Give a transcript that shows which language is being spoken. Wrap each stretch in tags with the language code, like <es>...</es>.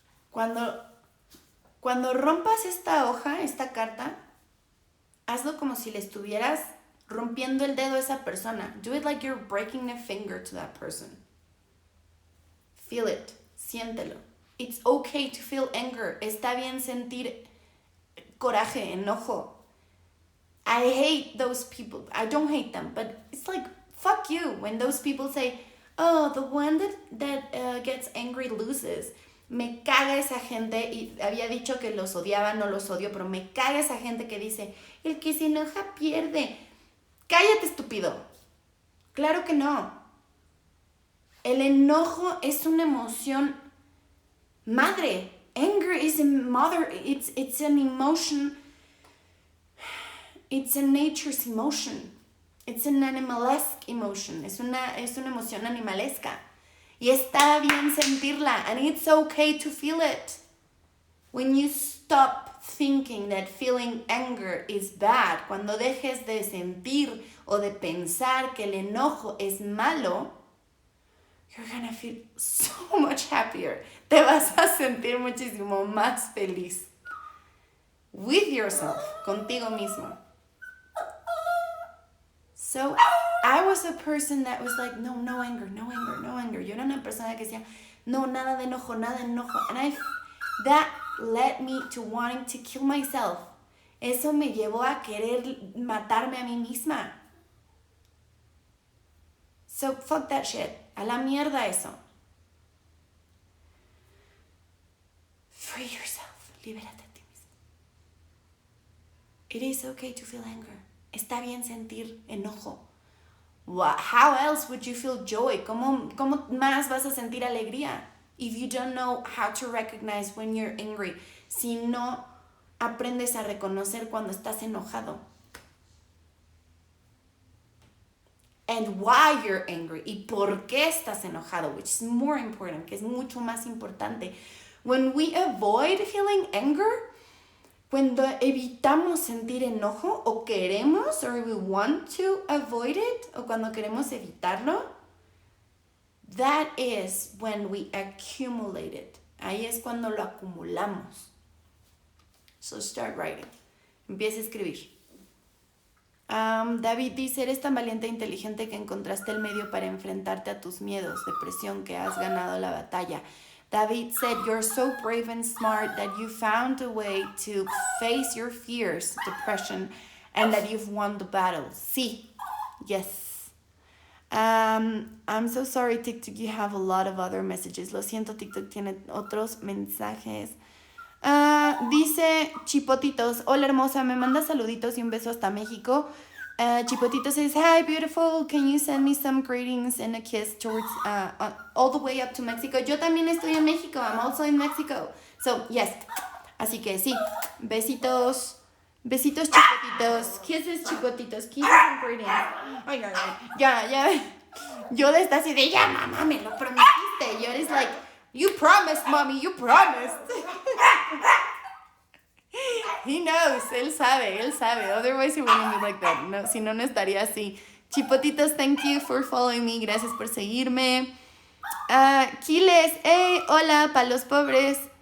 <es>Cuando rompas esta hoja, esta carta, hazlo como si le estuvieras rompiendo el dedo a esa persona.</es> <en>Do it like you're breaking a finger to that person. Feel it.</en> <es>Siéntelo.</es> <en>It's okay to feel anger.</en> <es>Está bien sentir coraje, enojo.</es> <en>I hate those people. I don't hate them, but it's like, fuck you. When those people say, oh, the one that gets angry loses.</en> <es>Me caga esa gente, y había dicho que los odiaba, no los odio, pero me caga esa gente que dice, el que se enoja pierde. Cállate, estúpido. Claro que no. El enojo es una emoción madre.</es> <en>Anger is a mother. It's an emotion. It's a nature's emotion. It's an animalesque emotion.</en> <es>Es una emoción animalesca. Y está bien sentirla.</es> <en>And it's okay to feel it. When you stop thinking that feeling anger is bad,</en> <es>cuando dejes de sentir o de pensar que el enojo es malo,</es> <en>you're gonna feel so much happier.</en> <es>Te vas a sentir muchísimo más feliz.</es> <en>With yourself,</en> <es>contigo mismo.</es> <en>So, I was a person that was like, no anger, no anger, no anger.</en> <es>Yo era una persona que decía, no, nada de enojo, nada de enojo.</es> <en>And that led me to wanting to kill myself.</en> <es>Eso me llevó a querer matarme a mí misma.</es> <en>So, fuck that shit.</en> <es>A la mierda eso.</es> <en>Free yourself.</en> <es>Libérate a ti mismo.</es> <en>It is okay to feel anger.</en> <es>Está bien sentir enojo.</es> <en>How else would you feel joy?</en> <es>¿Cómo más vas a sentir alegría?</es> <en>If you don't know how to recognize when you're angry.</en> <es>Si no aprendes a reconocer cuando estás enojado.</es> <en>And why you're angry.</en> <es>Y por qué estás enojado.</es> <en>Which is more important.</en> <es>Que es mucho más importante.</es> <en>When we avoid feeling anger,</en> <es>cuando evitamos sentir enojo o queremos,</es> <en>or we want to avoid it,</en> <es>o cuando queremos evitarlo,</es> <en>that is when we accumulate it.</en> <es>Ahí es cuando lo acumulamos.</es> <en>So start writing.</en> <es>Empieza a escribir. David dice, eres tan valiente e inteligente que encontraste el medio para enfrentarte a tus miedos, depresión, que has ganado la batalla.</es> <en>David said, you're so brave and smart that you found a way to face your fears, depression, and that you've won the battle. Sí. Yes. I'm so sorry, TikTok, you have a lot of other messages.</en> <es>Lo siento, TikTok tiene otros mensajes. Dice Chipotitos, hola hermosa, me manda saluditos y un beso hasta México.</es> <en>Chipotito says, hi beautiful, can you send me some greetings and a kiss towards all the way up to Mexico?</en> <es>Yo también estoy en México,</es> <en>I'm also in Mexico. So, yes,</en> <es>así que sí, besitos, besitos chipotitos, kisses chipotitos,</es> <en>kisses and greetings.</en> <es>Ay, ya, Yoda está así de, ya mamá, me lo prometiste.</es> <en>Yoda is like, you promised, mommy, you promised. He knows,</en> <es>él sabe.</es> <en>Otherwise he wouldn't be like that.</en> <es>No, si no, no estaría así. Chipotitos,</es> <en>thank you for following me.</en> <es>Gracias por seguirme. Kiles, hey, hola, pa' los pobres.</es>